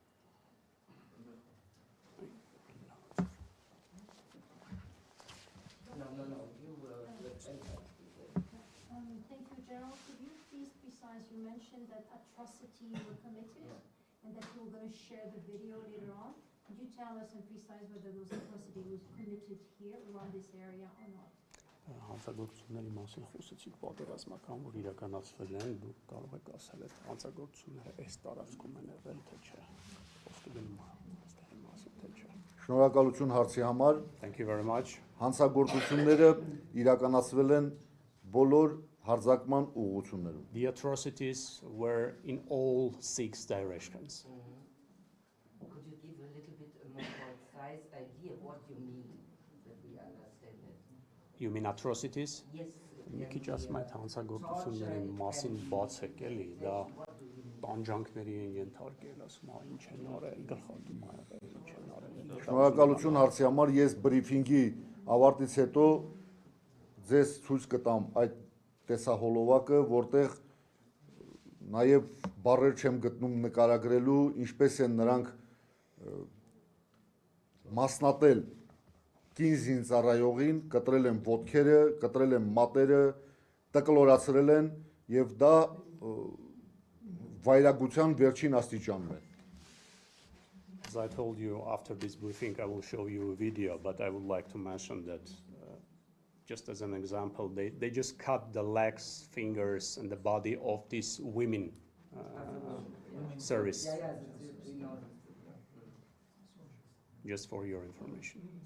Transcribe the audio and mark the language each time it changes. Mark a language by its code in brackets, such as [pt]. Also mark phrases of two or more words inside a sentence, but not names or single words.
[en] Thank you, General. Could you please precise, you mentioned that atrocity were committed and that you were going to share the video later on. Could you tell us and precise whether those atrocity was committed here around this area or not? [hy] Հանցագործությունների մասին խոսեցիք պատերազմական, որ իրականացվել են, դուք կարող եք ասել այդ հանցագործությունները այս տարածքում են եղել, թե չէ։ Ոսկե գնում է, այստեղի մասին, թե չէ։ Շնորհակալություն հարցի համար։ [en] Thank you very much. [hy] Հանցագործությունները իրականացվել են բոլոր հարձակման ուղղություններում։ [en] The atrocities were in all 6 directions. Could you give a little bit more precise idea what you mean, that we understand it? You mean atrocities? Yes. [hy] Մի քիչ ասում այդ հանցագործությունների մասին բացեք էլի, դա տանջանքների են ենթարկել, ասում է ինչ են արել, գլխատում է եղել, ինչ են արել։ Շնորհակալություն հարցի համար, ես բրիֆինգի ավարտից հետո ձեզ ցույց կտամ այդ տեսահոլովակը, որտեղ նաև բառեր չեմ գտնում նկարագրելու, ինչպես են նրանք մասնատել կին զինծառայողին, կտրել են ոտքերը, կտրել են մատերը, տկլորացրել են եւ դա վայրագության վերջին աստիճանն է։ [en] As I told you, after this briefing, I will show you a video, but I would like to mention that, just as an example, they just cut the legs, fingers, and the body of these women service, just for your information.